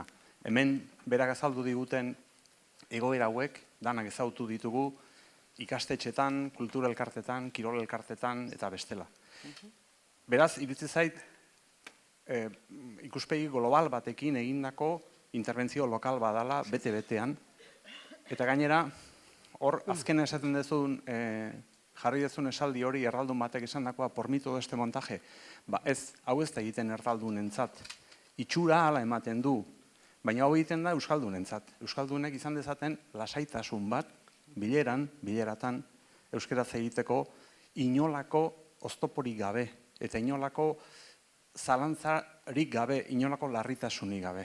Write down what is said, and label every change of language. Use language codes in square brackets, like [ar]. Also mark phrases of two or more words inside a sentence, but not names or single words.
[eu] Hemen berak azaldu diguten egoera hauek, danak ezautu ditugu, ikastetxetan, kultura elkartetan, kirol elkartetan eta bestela. Beraz, iritzi zait, ikuspegi global batekin egindako interbentzio lokal badala bete-betean. Eta gainera, hor azken esaten dezun, jarri dezun esaldi hori erraldun batek esandakoa [es] por mí todo este montaje. [eu] Ba ez, hau ez da egiten erraldunentzat. Itxura hala ematen du, baina hau egiten da euskaldunentzat. Euskaldunek izan dezaten lasaitasun bat, bileratan, euskeraz egiteko inolako oztoporik gabe, eta inolako zalantzarik gabe, inolako larritasunik gabe.